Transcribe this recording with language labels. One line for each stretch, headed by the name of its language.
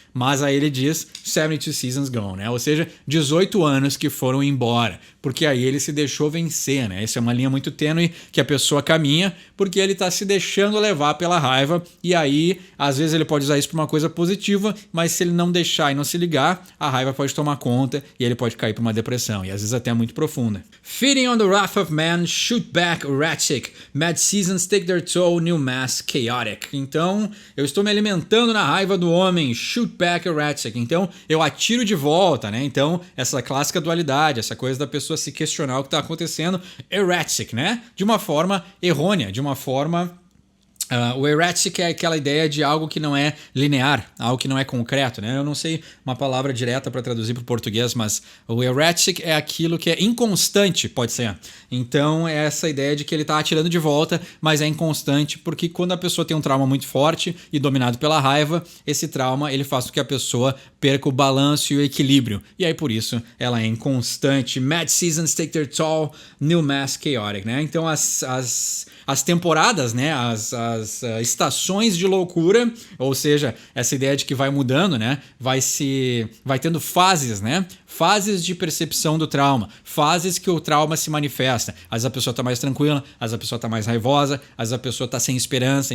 Portuguese: Mas aí ele diz
English: 72 seasons gone,
Portuguese: né? Ou seja, 18 anos que foram embora, porque aí ele se deixou vencer, né? Essa é uma linha muito tênue que a pessoa caminha, porque ele está se deixando levar pela raiva e aí, às vezes ele pode usar isso para uma coisa positiva, mas se ele não deixar e não se ligar, a raiva pode tomar conta e ele pode cair para uma depressão, e às vezes até muito profunda.
English: Feeding on the wrath of man, shoot back erratic, mad seasons take their toll, new mass chaotic.
Portuguese: Então, eu estou me alimentando na raiva do homem,
English: shoot back erratic.
Portuguese: Então, eu atiro de volta, né? Então, essa clássica dualidade, essa coisa da pessoa se questionar o que está acontecendo, erratic, né? De uma forma errônea, de uma forma... o erratic é aquela ideia de algo que não é linear, algo que não é concreto, né? Eu não sei uma palavra direta para traduzir para o português, mas o erratic é aquilo que é inconstante, pode ser. Então é essa ideia de que ele está atirando de volta, mas é inconstante, porque quando a pessoa tem um trauma muito forte e dominado pela raiva, esse trauma ele faz com que a pessoa perca o balanço e o equilíbrio. E aí por isso ela é inconstante.
English: Mad seasons take their toll, new mass chaotic, né?
Portuguese: Então as temporadas, né? As estações de loucura, ou seja, essa ideia de que vai mudando, né? Vai tendo fases, né? Fases de percepção do trauma, fases que o trauma se manifesta. Às vezes a pessoa está mais tranquila, às vezes a pessoa está mais raivosa, às vezes a pessoa está sem esperança.